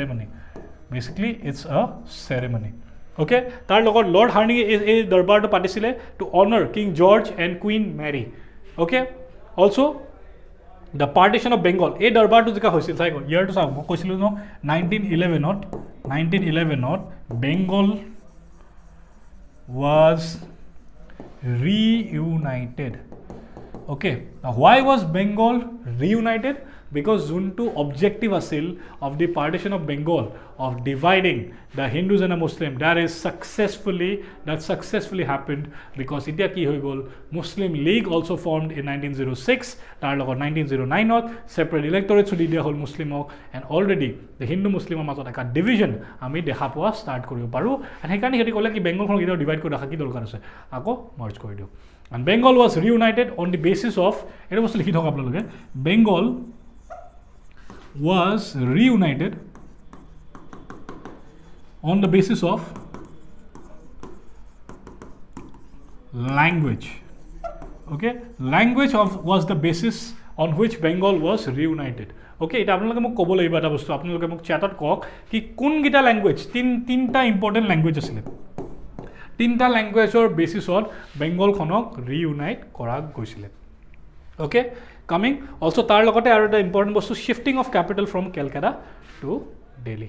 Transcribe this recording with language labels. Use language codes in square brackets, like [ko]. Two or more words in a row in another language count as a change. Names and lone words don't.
[en] ceremony okay [as] তাৰ লগত লৰ্ড হাৰ্ডিঙে এই দৰবাৰটো পাতিছিলে [en] to honour King George and Queen Mary okay also the partition of Bengal [as] এই দৰবাৰটো যেতিয়া হৈছিল চাই গ'ল ইয়াৰটো চাওক মই কৈছিলোঁ ন 1911 [en] Bengal was reunited okay why was Bengal reunited because যোনটো objective আছিল of the partition of Bengal, of dividing the Hindus and the Muslim, that successfully happened because [as] এতিয়া কি হৈ গ'ল, [en] Muslim League also formed in 1906, [as] তাৰ লগত 1909ত [en] separate electorates [as] দি দিয়া হ'ল মুছলিমক, [en] and already the Hindu [as] মুছলিমৰ মাজত এটা division আমি দেখা পোৱা start কৰিব পাৰোঁ, and সেইকাৰণে সিহঁতি ক'লে কি বেংগলখন কেতিয়াও ডিভাইড কৰি ৰাখা কি দৰকাৰ আছে, আকৌ মাৰ্জ কৰি দিওঁ। [en] And Bengal was reunited on the basis of, [as] এটা বস্তু লিখি থওক আপোনালোকে, [en] Bengal was reunited on the basis of language. Okay, language was the basis on which Bengal was reunited. [as] Okay, এটা আপোনালোকে মোক ক'ব লাগিব এটা বস্তু, আপোনালোকে মোক চ্যাটত কওক কি কোনকেইটা ল্যাঙ্গুৱেজ, তিনটা [en] important language [as] আছিলে, তিনটা ল্যাঙ্গুৱেজৰ বেচিছত বেংগলখনক ৰিউনাইট কৰা গৈছিলে। [en] okay, coming also' [as] তাৰ লগতে আৰু এটা ইম্পৰ্টেণ্ট বস্তু, [en] shifting of capital from Calcutta to Delhi.